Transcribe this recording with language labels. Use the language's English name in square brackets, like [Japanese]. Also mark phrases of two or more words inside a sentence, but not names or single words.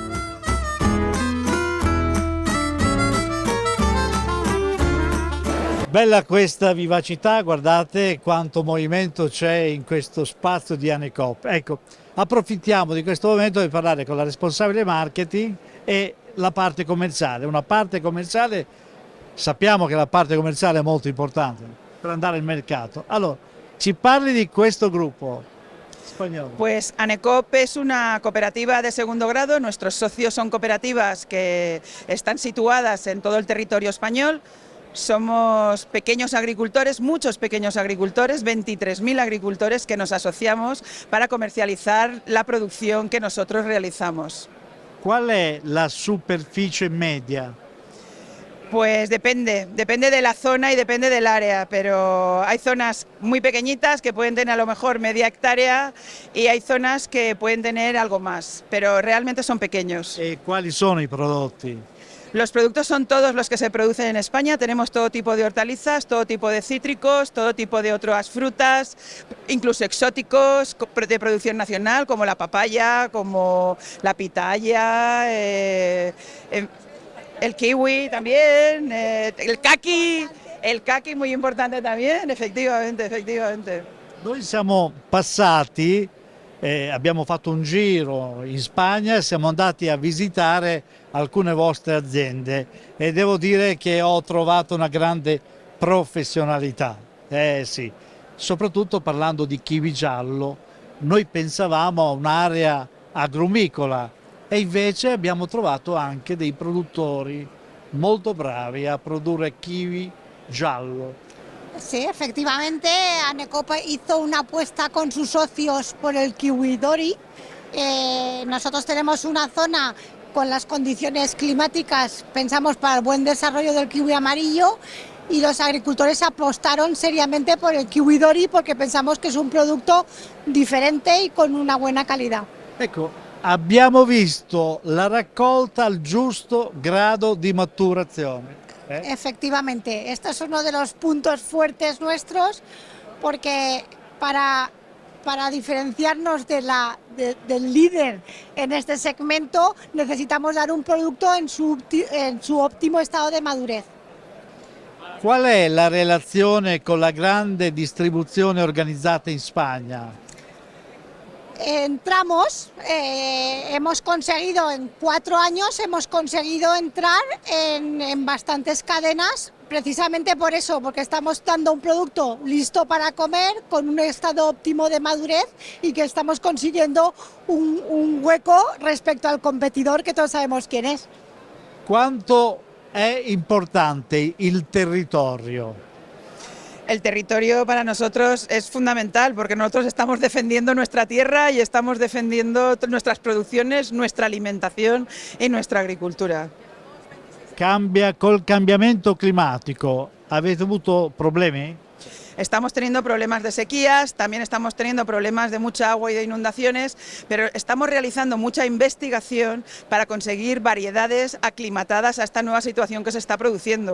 [Italian] Bella questa vivacità, guardate quanto movimento c'è in questo spazio di Anecop. Ecco, approfittiamo di questo momento per parlare con la responsabile marketing e la parte commerciale. Una parte commerciale, sappiamo che la parte commerciale è molto importante per andare al mercato. Allora, ci parli di questo gruppo español? [Spanish] Pues ANECOP es una cooperativa de segundo grado, nuestros socios son cooperativas que están situadas en todo el territorio español. Somos pequeños agricultores, muchos pequeños agricultores, 23.000 agricultores que nos asociamos para comercializar la producción que nosotros realizamos. [Italian] Qual è la superficie media? [Spanish] Pues depende de la zona y depende del área, pero hay zonas muy pequeñitas que pueden tener a lo mejor media hectárea y hay zonas que pueden tener algo más, pero realmente son pequeños. [Italian] E quali sono i prodotti? [Spanish] Los productos son todos los que se producen en España, tenemos todo tipo de hortalizas, todo tipo de cítricos, todo tipo de otras frutas, incluso exóticos de producción nacional como la papaya, como la pitaya, el kiwi también, el kaki muy importante también, efectivamente. [Italian] Noi siamo passati, abbiamo fatto un giro in Spagna e siamo andati a visitare alcune vostre aziende e devo dire che ho trovato una grande professionalità, sì, soprattutto parlando di kiwi giallo, Noi pensavamo a un'area agrumicola e invece abbiamo trovato anche dei produttori molto bravi a produrre kiwi giallo. [Spanish] Sí, efectivamente, Anecoop hizo una apuesta con sus socios por el kiwi Dori. Nosotros tenemos una zona con las condiciones climáticas, pensamos, para el buen desarrollo del kiwi amarillo, y los agricultores apostaron seriamente por el kiwi Dori porque pensamos que es un producto diferente y con una buena calidad. [Italian] Ecco, abbiamo visto la raccolta al giusto grado di maturazione. [Spanish] Efectivamente, esto es uno de los puntos fuertes nuestros porque para diferenciarnos del líder en este segmento necesitamos dar un producto en su óptimo estado de madurez. [Italian] Qual è la relazione con la grande distribuzione organizzata in Spagna? [Spanish] Entramos, hemos conseguido en 4 años, hemos conseguido entrar en bastantes cadenas, precisamente por eso, porque estamos dando un producto listo para comer, con un estado óptimo de madurez y que estamos consiguiendo un hueco respecto al competidor que todos sabemos quién es. [Italian] Quanto è importante il territorio? [Spanish] El territorio para nosotros es fundamental porque nosotros estamos defendiendo nuestra tierra y estamos defendiendo nuestras producciones, nuestra alimentación y nuestra agricultura. [Italian] Cambia col cambiamento climatico. Avete avuto problemi? [Spanish] Estamos teniendo problemas de sequías, también estamos teniendo problemas de mucha agua y de inundaciones, pero estamos realizando mucha investigación para conseguir variedades aclimatadas a esta nueva situación que se está produciendo.